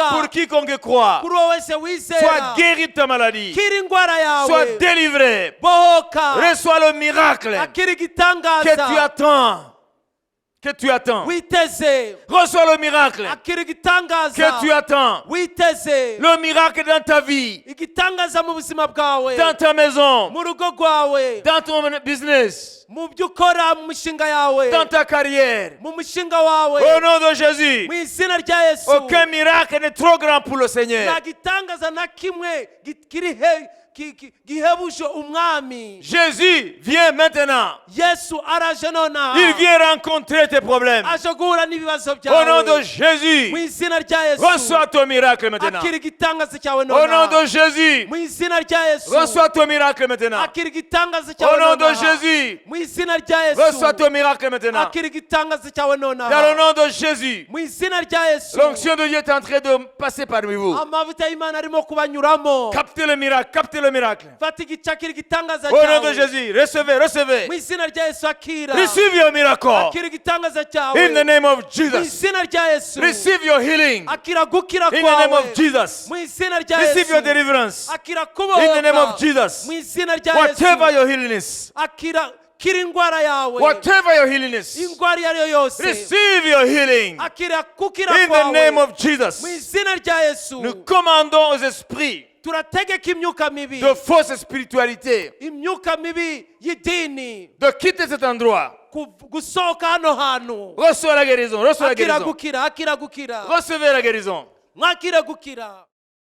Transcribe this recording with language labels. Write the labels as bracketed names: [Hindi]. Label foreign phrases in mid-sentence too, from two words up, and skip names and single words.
[French] pour quiconque croit. [Kinyarwanda] kuri wowe wese [French] Sois [Kinyarwanda] wizera. [French] guéri de ta maladie. [Kinyarwanda] Kira indwara [French] Sois [Kinyarwanda] yawe, [French] délivré. [Kinyarwanda] bohoka, [French] Reçois le miracle [Kinyarwanda] akira [French] que tu [Kinyarwanda] igitangaza [French] attends. Que tu attends. [Kinyarwanda] witeze, [French] Reçois le miracle [Kinyarwanda] akira [French] que [Kinyarwanda] igitangaza [French] tu attends. [Kinyarwanda] witeze, [French] Le miracle dans ta vie, [Kinyarwanda] igitangaza mu buzima bwawe, [French] dans ta maison, [Kinyarwanda] mu rugo rwawe, [French] dans ton business, [Kinyarwanda] mu byo ukora mu mishinga yawe, [French] dans ta carrière. [Kinyarwanda] mu mushinga wawe. [French] Au nom de Jésus, [Kinyarwanda] Mu izina rya Yesu [French] aucun miracle n'est trop grand pour le Seigneur. [Kinyarwanda] nta gitangaza na kimwe gihebuje umwami. [French] Jésus vient maintenant. [Kinyarwanda] Yesu araje nonaha, [French] Il vient rencontrer tes problèmes. [Kinyarwanda] aje guhura n'ibibazo [French] Au nom de [Kinyarwanda] byawe. [French] Jésus, [Kinyarwanda] Mu izina rya Yesu [French] reçois ton miracle maintenant. [Kinyarwanda] akira igitangaza cyawe [French] Au nom [Kinyarwanda] nonaha. [French] de Jésus, [Kinyarwanda] Mu izina rya Yesu [French] reçois ton miracle maintenant. [Kinyarwanda] akira igitangaza [French] Au [Kinyarwanda] cyawe [French] nom de [Kinyarwanda] nonaha. [French] Jésus, [Kinyarwanda] Mu izina rya Yesu [French] reçois ton miracle maintenant. [Kinyarwanda] akira igitangaza cyawe [French] Dans le [Kinyarwanda] nonaha. [French] nom de Jésus, [Kinyarwanda] Mu izina rya Yesu [French] l'onction de Dieu est en train de passer parmi vous. [Kinyarwanda] amavuta y'Imana arimo kubanyuramo. [French] Captez le miracle, captez le miracle. [Kinyarwanda] Fata igice akira igitangaza [French] Au nom de [Kinyarwanda] cyawe. [French] Jésus, recevez, recevez. [Kinyarwanda] Mu izina rya Yesu akira. [English] Receive your miracle. [Kinyarwanda] Akira igitangaza cyawe. [English] In the name of [Kinyarwanda] Mu [English] Jesus. [Kinyarwanda] izina rya Yesu [English] Receive your healing. [Kinyarwanda] akira gukira [English] In the name [Kinyarwanda] kwawe. [English] of Jesus. [Kinyarwanda] Mu izina rya [English] Receive your [Kinyarwanda] Yesu [English] deliverance. [Kinyarwanda] akira [English] In the name of [Kinyarwanda] kubohoka. [English] Jesus. [Kinyarwanda] Mu izina rya [English] Whatever [Kinyarwanda] Yesu [English] your healing is. [Kinyarwanda] akira kira indwara yawe. [English] Whatever your healing is. [Kinyarwanda] Indwara iyo ari yo yose [English] Receive your healing. [Kinyarwanda] akira kukira [English] In the name [Kinyarwanda] kwawe. [English] of Jesus. [Kinyarwanda] Mu izina rya Yesu [French] Nous commandons aux esprits [Kinyarwanda] turategeka imyuka mibi, [French] de fausse spiritualité [Kinyarwanda] imyuka mibi y'idini [French] de quitter cet endroit. [Kinyarwanda] gusohoka hano hantu. [French] Reçois la guérison. Reçois la [Kinyarwanda] Akira [French] guérison. [Kinyarwanda] gukira, akira gukira, [French] Recevez la guérison. [Kinyarwanda] mwakira gukira.